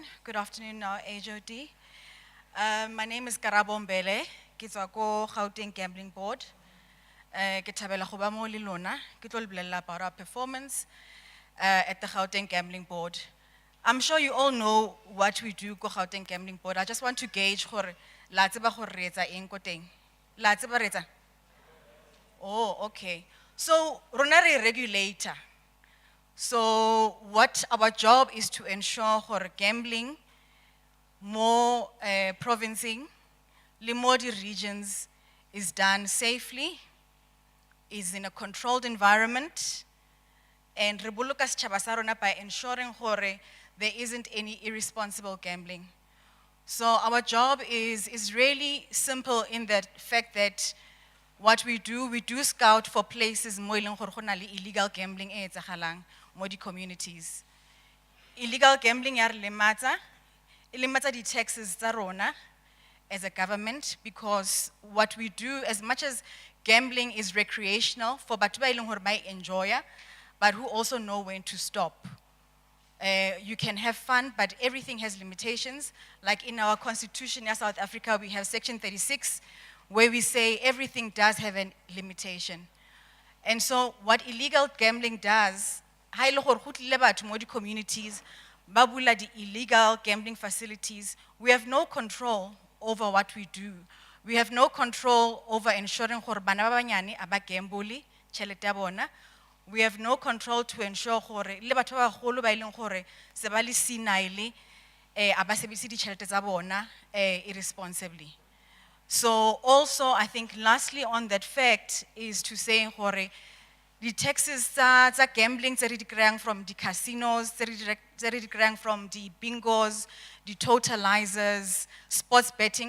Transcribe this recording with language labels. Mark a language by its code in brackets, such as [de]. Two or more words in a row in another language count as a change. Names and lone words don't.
[en] Good afternoon, our HOD. My name is Karabo Mbele, [st] ke tswa ko Gauteng Gambling Board. Ke thabela go ba mo le lona, ke tlo le bolella [en] about our performance at the Gauteng Gambling Board. I'm sure you all know what we do ko Gauteng Gambling Board. I just want to gauge [st] gore la tseba gore re etsa eng ko teng. La tseba re etsa? Oh, okay. So, rona re regulator. [en] So, what our job is to ensure for gambling, more provincing, le more the regions is done safely, is in a controlled environment, and [st] re boloka setjhaba sa rona [en] by ensuring gore there isn't any irresponsible gambling. So our job is really simple in the fact that what we do scout for places [st] mo ileng gore go na le [en] illegal gambling [st] e etsagalang mo di communities. [en] Illegal gambling [st] ya re lematsa, e lematsa di taxes tsa rona [en] as a government, because what we do, as much as gambling is recreational for [st] batho ba ileng gore ba e enjoya, [en] but who also know when to stop. You can have fun, but everything has limitations. Like in our constitution in South Africa, we have section 36, where we say everything does have a limitation. And so what illegal gambling does, [st] ha ile gore go tlile batho mo di communities, ba bula di [en] illegal gambling facilities, we have no control over what we do. We have no control over ensuring [st] gore bana ba banyane aba gamble tšhelete ya bona. [en] We have no control to ensure [st] gore le batho ba bagolo ba ileng gore se ba le senile aba sebedise ditšhelete tsa bona [en] irresponsibly. So also, I think lastly on that fact is to say gore the taxes tsa gambling [st] tse re di kry-ang [en] from the casinos, [st] tse re di kry-ang [en] from the bingos, the totalizers, sports betting.